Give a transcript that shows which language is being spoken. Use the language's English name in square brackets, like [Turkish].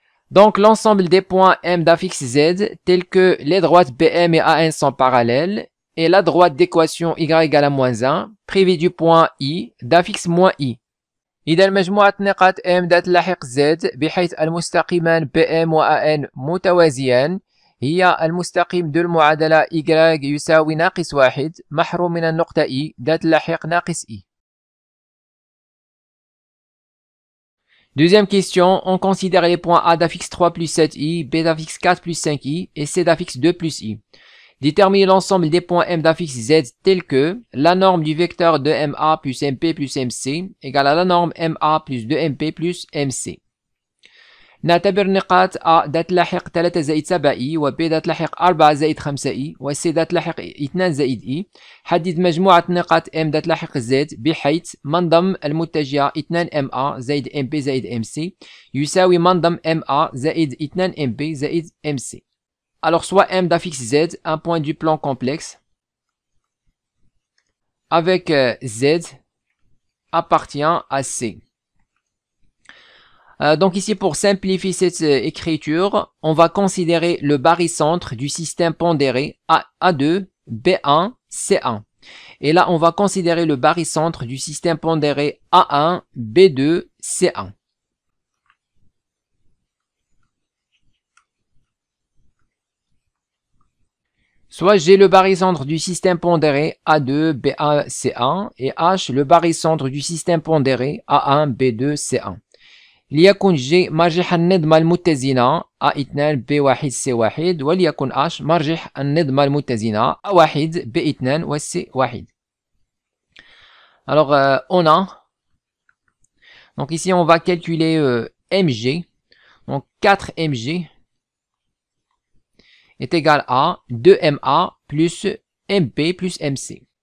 [French] Donc, l'ensemble des points M d'affixe Z tels que les droites BM et AN sont parallèles et la droite d'équation Y égale à moins 1 prévue du point I d'affixe moins I. [Arabic] إذا مجموعة نقاط M ذات لاحق Z بحيث المستقيمان BM و AN متوازيان هي المستقيم ذو المعادلة Y يساوي ناقص 1 محروم من النقطة I ذات لاحق ناقص I. [French] Deuxième question, on considère les points A d'affixe 3 plus 7i, B d'affixe 4 plus 5i et C d'affixe 2 plus i. Déterminer l'ensemble des points M d'affixe Z tels que la norme du vecteur de MA plus MP plus MC égale à la norme MA plus 2MP plus MC. [Arabic] نعتبر نقاط A ذات لاحق 3 زائد 7i و B ذات لاحق 4 زائد 5i و C ذات لاحق 2 زائد i. حدد مجموعة نقاط M ذات لاحق Z بحيث منضم المتجهة 2 MA زائد MP زائد MC يساوي منضم MA زائد 2 MP زائد MC. [French] Alors soit M d'affixe Z, un point du plan complexe, avec Z appartient à C. Donc ici, pour simplifier cette écriture, on va considérer le barycentre du système pondéré A2, B1, C1. Et là, on va considérer le barycentre du système pondéré A1, B2, C1. Soit j'ai le barycentre du système pondéré A2, B1, C1 et H le barycentre du système pondéré A1, B2, C1. [Arabic] ليكن G مرجح النظمة المتزنة A2 B1 C1 وليكن H مرجح النظمة المتزنة A1 B2 و C1. [French] Alors on a, donc ici on va calculer Mg, donc 4 Mg est égal à 2MA plus MP plus MC.